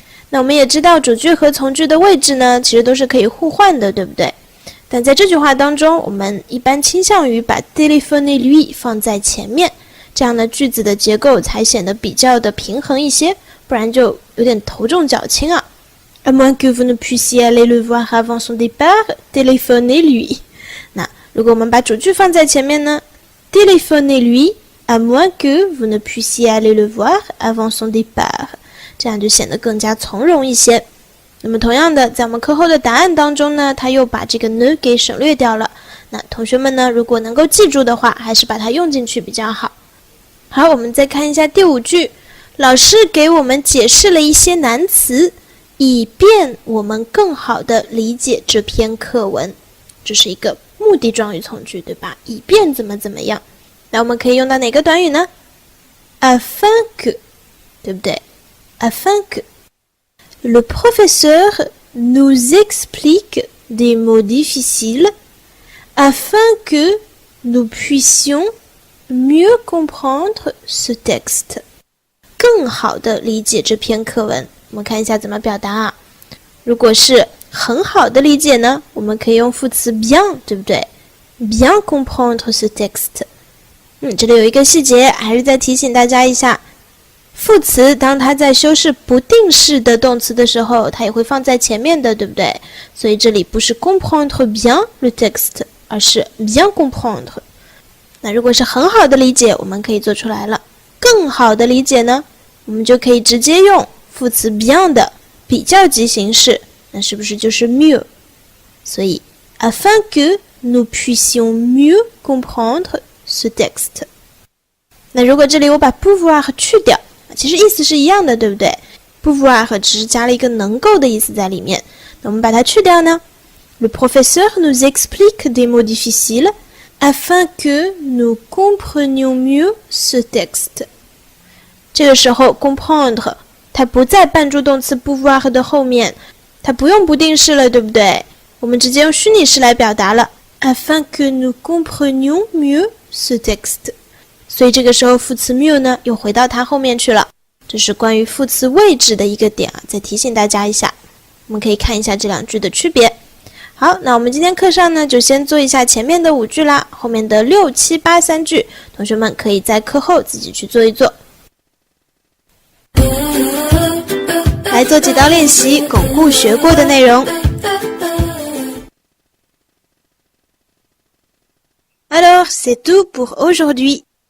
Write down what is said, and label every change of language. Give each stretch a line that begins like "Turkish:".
Chinese: 那我们也知道主句和从句的位置呢，其实都是可以互换的，对不对？但在这句话当中，我们一般倾向于把 téléphonez-lui 放在前面，这样的句子的结构才显得比较的平衡一些，不然就有点头重脚轻啊。
French: À moins que vous ne puissiez aller le voir avant son départ, téléphonez-lui。
Chinese: 那如果我们把主句放在前面呢，
French: téléphonez-lui à moins que vous ne puissiez aller le voir avant son départ，
Chinese: 这样就显得更加从容一些。那么同样的，在我们课后的答案当中呢，它又把这个 ne 给省略掉了。那同学们呢，如果能够记住的话，还是把它用进去比较好。好，我们再看一下第5句，老师给我们解释了一些难词，以便我们更好地理解这篇课文。这是一个目的状语从句，对吧？以便怎么怎么样。那我们可以用到哪个短语呢？
French: afin que，
Chinese: 对不对？
French: afin que le professeur nous explique des mots difficiles afin que nous puissions mieux comprendre ce texte。
Chinese: 更好地理解这篇课文。我们看一下怎么表达啊。如果是很好的理解呢，我们可以用副词 bien， 对不对？
French: bien comprendre ce texte。
Chinese: 这里有一个细节，还是再提醒大家一下，副词当它在修饰不定式的动词的时候，它也会放在前面的，对不对？所以这里不是
French: comprendre bien le texte，
Chinese: 而是
French: bien comprendre。
Chinese: 那如果是很好的理解，我们可以做出来了。更好的理解呢，我们就可以直接用副词 bien 的比较级形式，那是不是就是 mieux？所以
French: afin que nous puissions mieux comprendre ce texte。
Chinese: 那如果这里我把 pouvoir 去掉，其实意思是一样的，对不对？ pouvoir 只是加了一个能够的意思在里面。那我们把它去掉呢，
French: Le professeur nous explique des mots difficiles afin que nous comprenions mieux ce texte。
Chinese: 这个时候 comprendre 它不在伴助动词 pouvoir 的后面，它不用不定式了，对不对？我们直接用虚拟式来表达了
French: afin que nous comprenions mieux ce texte。
Chinese: 所以这个时候副词 mieux 呢又回到它后面去了。这是关于副词位置的一个点啊，再提醒大家一下。我们可以看一下这两句的区别。好，那我们今天课上呢就先做一下前面的5句啦，后面的6、7、8、3句，同学们可以在课后自己去做一做。来做几道练习，巩固学过的内容。
French: Alors, c'est tout pour aujourd'hui.